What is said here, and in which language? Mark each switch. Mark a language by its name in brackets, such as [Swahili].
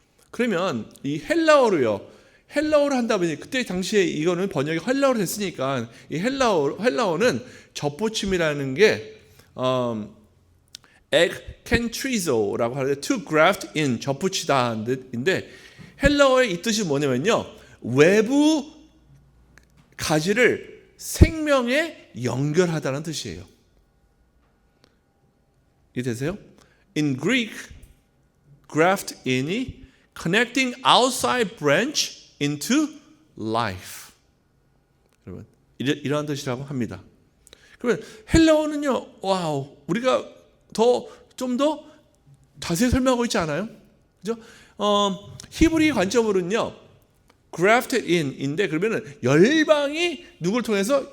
[Korean] 그러면 이 헬라어로요, 헬라어로 한다 보니 그때 당시에 이거는 번역이 헬라어로 됐으니까 이 헬라어는 접붙임이라는 게 ekkentrizo라고 하는데 [English] to graft in, [Korean] 접붙이다인데 헬라어의 이 뜻이 뭐냐면요, 외부 가지를 생명에 연결하다는 뜻이에요. 이해되세요? [English] In Greek, graft in이 connecting outside branch into life. [Korean] 여러분, 이러한 뜻이라고 합니다. 그러면 헬라어는요, 와우, 우리가 좀 더 자세히 설명하고 있지 않아요? 그죠? 히브리 관점으로는요, [English] grafted in [Korean] 인데, 그러면은 열방이 누굴 통해서?